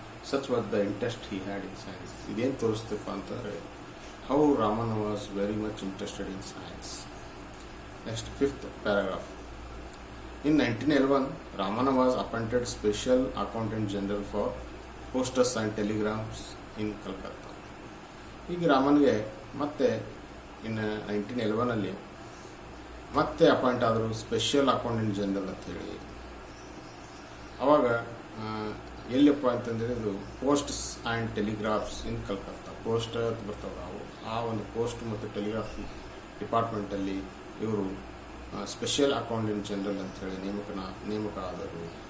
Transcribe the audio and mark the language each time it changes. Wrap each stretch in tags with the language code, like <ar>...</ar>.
<en>Such was the interest he had in science.</en> <kn>ಇದೇನು ತೋರಿಸ್ತಪ್ಪ ಅಂತಂದರೆ</kn> <en>How Raman was very much interested in science. Next, fifth paragraph. In 1911, Ramana was appointed Special Accountant General for Posters and Telegrams in Calcutta.</en> <kn>ಈಗ ರಾಮನ್ಗೆ ಮತ್ತೆ ಇನ್ನು 1911 ಮತ್ತೆ appoint ಆದರು special accountant general ಅಂತ ಹೇಳಿ. ಅವಾಗ ಎಲ್ಲಿಪ್ಪ ಅಂತಂದರೆ ಇದು</kn> <en>Posts and telegraphs in Calcutta.</en> <kn>Post ಬರ್ತಾವೆ ಅವು, ಆ ಒಂದು ಪೋಸ್ಟ್ ಮತ್ತು ಟೆಲಿಗ್ರಾಫ್ ಡಿಪಾರ್ಟ್ಮೆಂಟಲ್ಲಿ ಇವರು ಸ್ಪೆಷಲ್ ಅಕೌಂಟೆಂಟ್ ಜನರಲ್ ಅಂತ ಹೇಳಿ ನೇಮಕ ಆದರು.</kn>